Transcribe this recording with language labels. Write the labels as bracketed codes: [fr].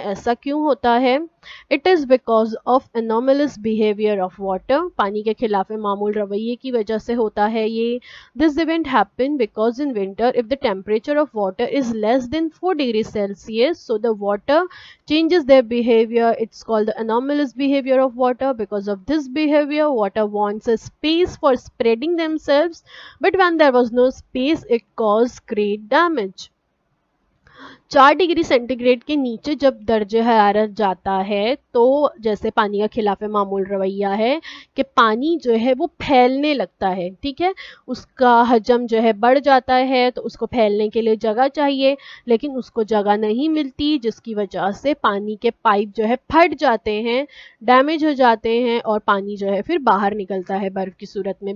[hi] ऐसा क्यों होता है? [en] it is because of anomalous behaviour of water, [hi] पानी के खिलाफ मामूल रवैये की वजह से होता है ये। [en] This event happen because in winter if the temperature of water is less than 4 degree Celsius so the water changes their behavior. It's called the anomalous behavior of water. Because of this behavior, water wants a space for spreading themselves, but when there was no space, it caused great damage. [hi] 4 degree centigrade के नीचे जब दर्जे हरारत जाता है तो जैसे पानी का खिलाफ मामूल रवैया है कि पानी जो है वो फैलने लगता है, ठीक है। उसका हजम जो है बढ़ जाता है, तो उसको फैलने के लिए जगह चाहिए, लेकिन उसको जगह नहीं मिलती, जिसकी वजह से पानी के पाइप जो है फट जाते हैं, डैमेज हो जाते हैं, और पानी जो है फिर बाहर निकलता है बर्फ़ की सूरत में।